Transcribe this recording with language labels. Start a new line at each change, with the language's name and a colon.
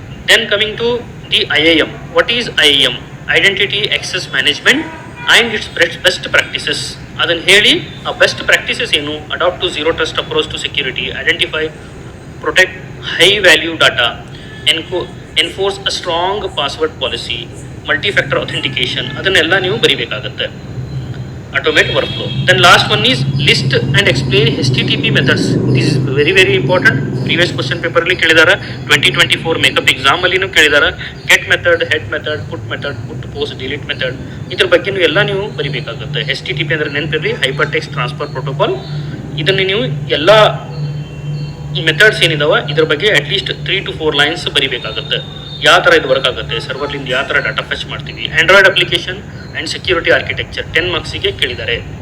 English: Then coming to the IAM. What is IAM? Identity access management and its best practices.
Kannada: ಅದನ್ನು ಹೇಳಿ ಆ best practices ಏನು,
English: adapt to zero trust approach to security, identify, protect high value data, enforce a strong password policy, multifactor authentication,
Kannada: ಅದನ್ನೆಲ್ಲ ನೀವು ಬರೀಬೇಕಾಗತ್ತೆ.
English: Automate workflow. Then last one is list and explain HTTP methods. This is very very important.
Kannada: Previous question paper ಅಲ್ಲಿ ಕೇಳಿದಾರ, 2024 makeup exam ಅಲ್ಲಿನೂ ಕೇಳಿದಾರ. get method, head method, put post, delete method, ಇದ್ರ ಬಗ್ಗೆ ಎಲ್ಲ ನೀವು ಬರೀಬೇಕಾಗುತ್ತೆ. HTTP ಅಂದ್ರೆ ನೆನಪಿರಲಿ, ಹೈಪರ್ ಟೆಕ್ಸ್ಟ್ ಟ್ರಾನ್ಸ್ಫರ್ ಪ್ರೋಟೋಕಾಲ್. ಇದನ್ನು ನೀವು ಎಲ್ಲ ಈ ಮೆಥಡ್ಸ್ ಏನಿದಾವ ಇದ್ರ ಬಗ್ಗೆ ಅಟ್ಲೀಸ್ಟ್ 3 to 4 ಲೈನ್ಸ್ ಬರೀಬೇಕಾಗುತ್ತೆ. ಯಾವ ಥರ ಇದು ವರ್ಕ್ ಆಗುತ್ತೆ, ಸರ್ವರ್ಲಿಂದ ಯಾವ ಥರ ಡಾಟಾ ಫೆಚ್ ಮಾಡ್ತೀವಿ. Android application and security architecture 10 ಮಾರ್ಕ್ಸಿಗೆ ಕೇಳಿದ್ದಾರೆ.